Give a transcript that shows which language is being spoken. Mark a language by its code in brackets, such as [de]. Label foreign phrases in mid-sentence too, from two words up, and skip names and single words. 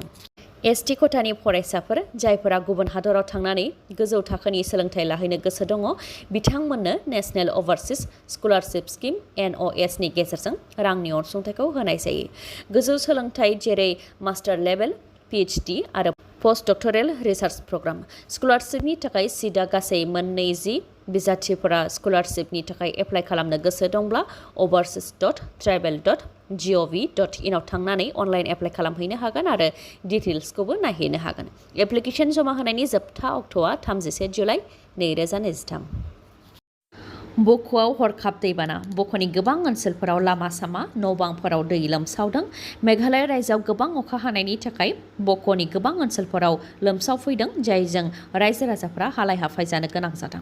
[brx] ST खथानि फरायसाफोर जायफोरा गुबुन हादराव थांनानै गोजौ थाखोनि सोलोंथाइ लाहैनो गोसो दङ, बिथांमोननो [en] National Overseas Scholarship Scheme [brx] NOS नि गेजेरजों रांनि अनसुंथाइखौ होनाय जायो। गोजौ सोलोंथाइ जेरै [en] master level, [brx] PhD आरो [en] post doctoral research program. [brx] स्कलारशिपनि थाखाय सिटआ गासै 20 बिजाथिफोरा स्कलारशिपनि थाखाय एप्लाइ खालामनो गोसो दंब्ला overseas.tribal.gov.in आव थांनानै [en] online apply [brx] खालामहैनो हागोन आरो डिटेल्सखौबो नायहैनो हागोन। एप्लिकेसन जमा होनायनि जोबथा अक्ट'आ 31 जुलाइ 2023। बक'आव हरखाब दैबाना। बक'नि गोबां ओनसोलफोराव लामा सामा न' बांफोराव दै लोमसावदों। मेघालय रायजोआव गोबां अखा हानायनि थाखाय बक'नि गोबां ओनसोलफोराव लोमसावफैदों, जायजों रायजो राजाफ्रा हालाय हाफाय जानो गोनां जादों।